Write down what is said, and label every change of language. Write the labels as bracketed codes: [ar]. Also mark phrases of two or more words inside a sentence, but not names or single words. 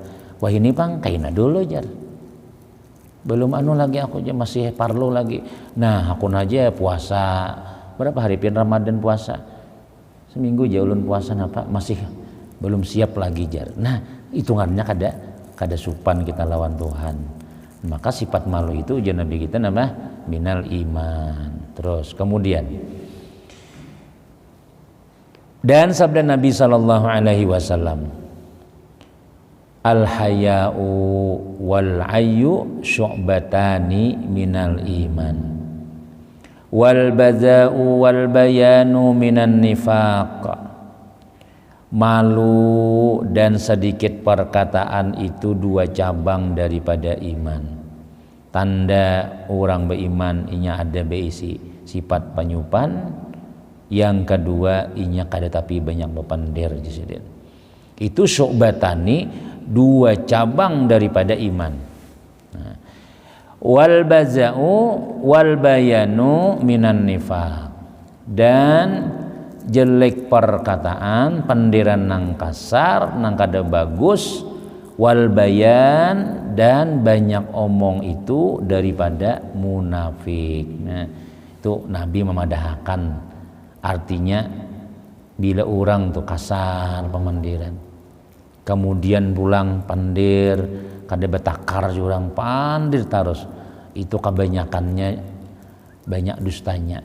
[bjn] Wah ini bang kaina dulu jar. Belum anu lagi aku aja masih parlo lagi. Nah aku aja puasa berapa hari pian Ramadan puasa seminggu aja ulun puasa napa masih belum siap lagi jar. Nah hitungannya kada supan kita lawan Tuhan. Maka sifat malu itu ujar Nabi kita nama [ar] من الإيمان. [id] Terus kemudian dan sabda Nabi [ar] صلى الله عليه وسلم, الحياء والعي شعبتان من الإيمان والبذاء والبيان من النفاق. [id] Malu dan sedikit perkataan itu dua cabang daripada iman. [bjn] Tanda orang beriman inya ada beisi sifat penyupan. Yang kedua inya kada tapi banyak bepandir jisiden. [id] Itu syu'batani dua cabang daripada iman. Nah, [ar] والبذاء والبيان من النفاق. [bjn] Dan jelek perkataan, pendiran nang kasar, nang kada bagus, [ar] والبيان [bjn] dan banyak omong itu daripada munafik. Nah, itu Nabi memadahkan artinya bila orang tuh kasar pemandiran, kemudian pulang pandir, kada betakar jurang pandir terus, itu kebanyakannya banyak dustanya.